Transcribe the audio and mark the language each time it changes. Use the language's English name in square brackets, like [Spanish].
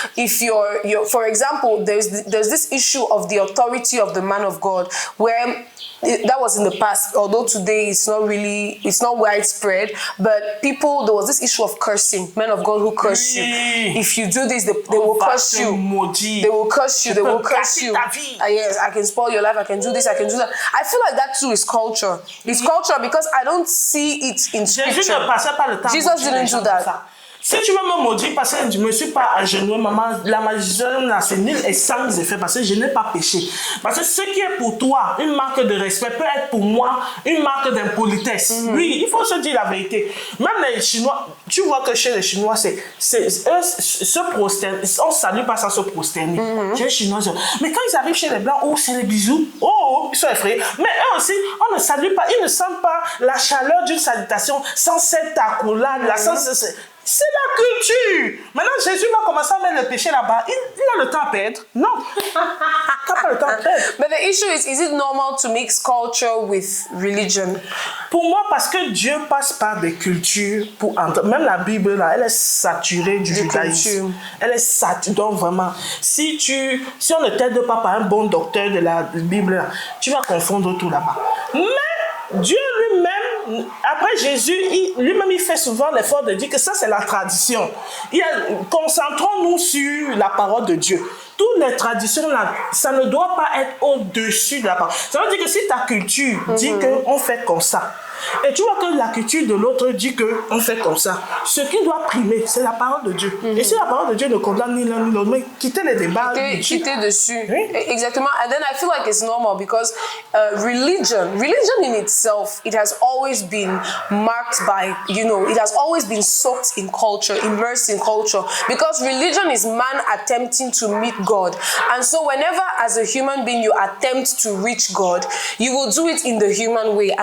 [English] If you're for example, there's this issue of the authority of the man of God, where that was in the past, although today it's not widespread, but there was this issue of cursing, men of God who curse you. If you do this, they will curse you. They will curse you, they will curse you. Yes, I can spoil your life, I can do this, I can do that. I feel like that too is culture. It's culture because I don't see it in scripture. Jesus didn't do that. [French] Si tu veux me maudire parce que je ne me suis pas agenouillé, maman, la malédiction n'a c'est nul et sans effet parce que je n'ai pas péché. Parce que ce qui est pour toi une marque de respect peut être pour moi une marque d'impolitesse. Oui, il faut se dire la vérité. Même les Chinois, tu vois que chez les Chinois, eux se prosternent, on ne salue pas sans se prosterner. Chez les Chinois, mais quand ils arrivent chez les Blancs, c'est les bisous. Ils sont effrayés. Mais eux aussi, on ne salue pas, ils ne sentent pas la chaleur d'une salutation sans cette accolade, c'est la culture. Maintenant, Jésus va commencer à mettre le péché là-bas. Il a le temps à perdre. Non. Il n'a pas le temps à perdre. [English] But the issue is it normal to mix culture with religion? [French] Pour moi, parce que Dieu passe par des cultures pour entrer. Même la Bible, là, elle est saturée du judaïsme. Elle est saturée. Donc, vraiment, si on ne t'aide pas par un bon docteur de la Bible, là, tu vas confondre tout là-bas. Mais Dieu lui-même, après Jésus, lui-même, il fait souvent l'effort de dire que ça, c'est la tradition. Concentrons-nous sur la parole de Dieu. Toutes les traditions, là, ça ne doit pas être au-dessus de la parole. Ça veut dire que si ta culture dit qu'on fait comme ça, et tu vois que la culture de l'autre dit qu'on fait comme ça, ce qui doit primer, c'est la parole de Dieu. Et si la parole de Dieu ne condamne ni l'un ni l'autre, mais quittez les débats. Quittez dessus. Oui. Exactement. [English] And then I feel like it's normal because religion in itself, it has always been marked by, it has always been soaked in culture, immersed in culture. Because religion is man attempting to meet God. And so whenever as a human being you attempt to reach God, you will do it in the human way.